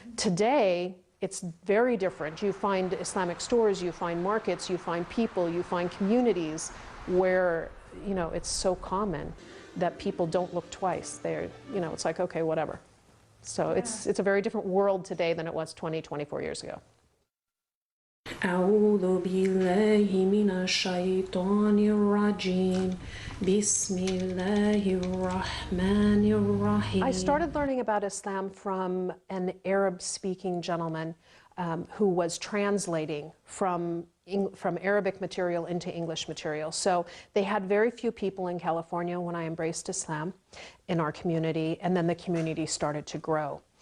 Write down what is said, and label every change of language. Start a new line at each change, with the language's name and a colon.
English: Today, it's very different. You find Islamic stores, you find markets, you find people, you find communities where, it's so common that people don't look twice. It's like, okay, whatever. So it's a very different world today than it was 20, 24 years ago.
Arabic: أعوذ بالله من الشيطان الرجيم بسم الله الرحمن الرحيم.
English: I started learning about Islam from an Arab-speaking gentleman who was translating from Arabic material into English material. So they had very few people in California when I embraced Islam in our community, and then the community started to grow.